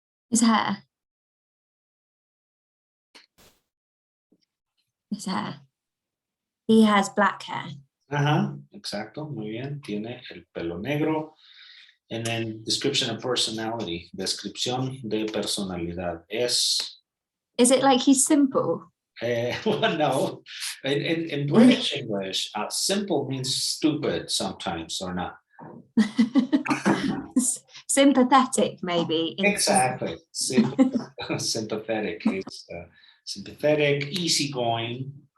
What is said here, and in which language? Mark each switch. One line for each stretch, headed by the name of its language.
English: His hair. His hair. He has black hair.
Spanish: Exacto. Muy bien. Tiene el pelo negro.
English: And then description of personality.
Spanish: Descripción de personalidad es.
English: Is it like he's simple? Well, no. In British English, simple means stupid sometimes or not. Sympathetic, maybe. Exactly. Sympathetic. It's sympathetic, easygoing.